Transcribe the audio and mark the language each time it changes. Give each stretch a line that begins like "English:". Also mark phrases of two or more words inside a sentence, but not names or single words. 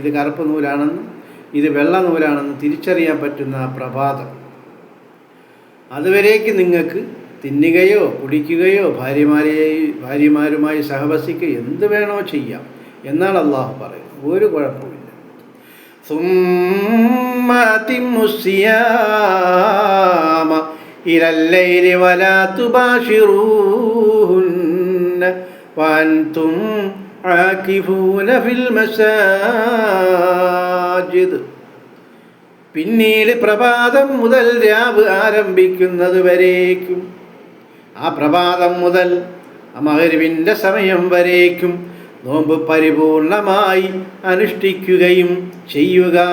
Malayalam: ഇത് കറുപ്പ് നൂലാണെന്നും ഇത് വെള്ള നൂലാണെന്നും തിരിച്ചറിയാൻ പറ്റുന്ന ആ പ്രഭാതം, അതുവരേക്ക് നിങ്ങൾക്ക് തിന്നുകയോ കുടിക്കുകയോ ഭാര്യമാരുമായി സഹവസിക്കുകയോ എന്ത് വേണോ ചെയ്യാം എന്നാണ് അള്ളാഹു പറയുന്നത്. ഒരു കുഴപ്പമില്ല.
Arabic: ثم أتموا الصيام إلى الليل ولا تباشروهن وأنتم عاكفون في المساجد.
Malayalam: പിന്നീട് പ്രഭാതം മുതൽ രാവ് ആരംഭിക്കുന്നത് വരേക്കും, ആ പ്രഭാതം മുതൽ മഗ്‌രിബിന്റെ സമയം വരേക്കും നോമ്പ് പരിപൂർണമായി അനുഷ്ഠിക്കുകയും ചെയ്യുക.